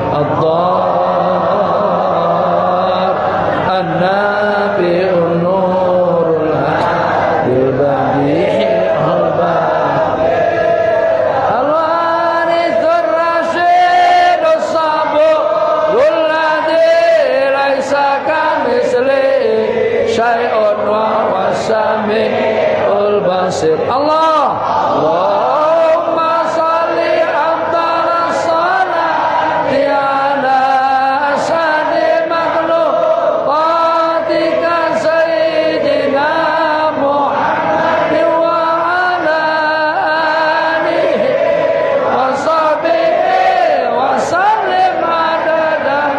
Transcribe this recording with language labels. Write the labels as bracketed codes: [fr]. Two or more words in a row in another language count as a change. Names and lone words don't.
[ar] الضار النافع النور الهادي البديع الباقي الوارث الرشيد الصبور الذي ليس كمثله شيء وهو السميع البصير. اللهم صل أفضل الصلاة على أسعد مخلوقاتك سيدنا محمد وعلى آله وصحبه وسلم عدد